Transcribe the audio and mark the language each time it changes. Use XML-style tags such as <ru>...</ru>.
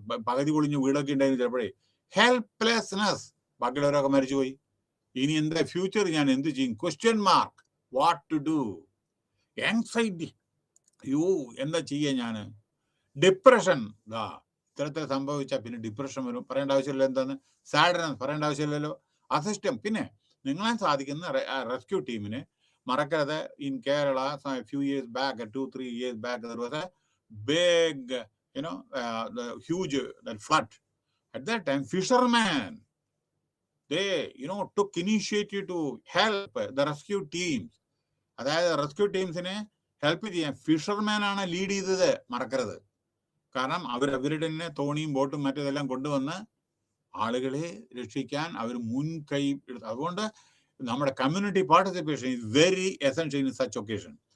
<ml>പകുതി പൊളിഞ്ഞ വീടൊക്കെ ഉണ്ടായിരുന്നു ചിലപ്പോഴേ, ഹെൽപ്ലെസ്നെസ്, ബാക്കിയുള്ളവരൊക്കെ മരിച്ചുപോയി, ഇനി എന്താ ഫ്യൂച്ചർ, ഞാൻ എന്ത് ചെയ്യും, question mark,</ml> <en>what to do,</en> <ml>anxiety, അയ്യോ എന്താ ചെയ്യുക ഞാൻ, ഡിപ്രഷൻ, ഇത്തരത്തിൽ സംഭവിച്ചാൽ പിന്നെ ഡിപ്രഷൻ വരും, പറയേണ്ട ആവശ്യമില്ല, എന്താണ് സാഡ്നസ്, പറയേണ്ട ആവശ്യമില്ലല്ലോ, അസിസ്റ്റം. പിന്നെ നിങ്ങളെ സാധിക്കുന്ന റെസ്ക്യൂ ടീമിന് മറക്കരുത്,</ml> <en>In Kerala few years back, 2-3 years back, there was a big, the huge flood. At that time, fishermen, they took initiative to help the rescue teams.</en> <ml>അതായത് റെസ്ക്യൂ ടീംസിനെ ഹെൽപ്പ് ചെയ്യാൻ ഫിഷർമാൻ ആണ് ലീഡ് ചെയ്തത്, മറക്കരുത്. കാരണം അവരുടെ തന്നെ തോണിയും ബോട്ടും മറ്റേതെല്ലാം കൊണ്ടുവന്ന് ആളുകളെ രക്ഷിക്കാൻ അവർ മുൻകൈ എടുത്തു. അതുകൊണ്ട് നമ്മുടെ</ml> <en>Community participation is very essential in such occasion.</en>